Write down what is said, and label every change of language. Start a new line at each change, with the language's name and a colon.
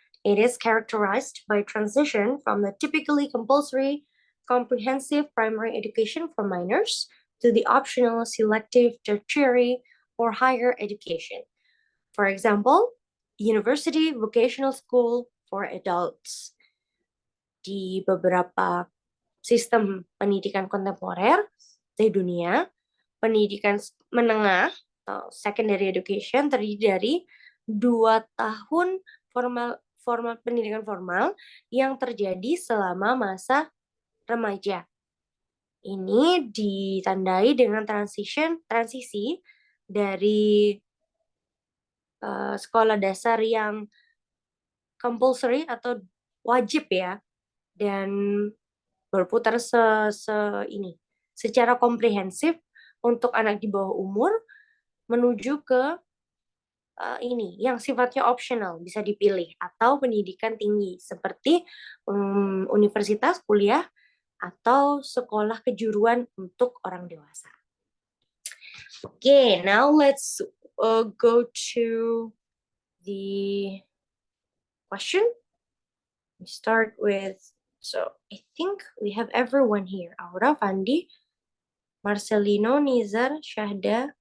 English: It is characterized by transition from the typically compulsory comprehensive primary education for minors to the optional selective tertiary or higher education. For example, university vocational school for adults.
Indonesian: Di beberapa sistem pendidikan kontemporer di dunia, pendidikan menengah atau
English: secondary education
Indonesian: terdiri dari 2 tahun pendidikan formal yang terjadi selama masa remaja. Ini ditandai dengan transisi dari sekolah dasar yang compulsory atau wajib ya, dan berputar secara komprehensif untuk anak di bawah umur menuju ke ini yang sifatnya optional, bisa dipilih, atau pendidikan tinggi seperti universitas, kuliah, atau sekolah kejuruan untuk orang dewasa.
English: Okay, now let's go to the question. We start with, so I think we have everyone here. Aura, Fandi, Marcelino, Nizar, Shahda.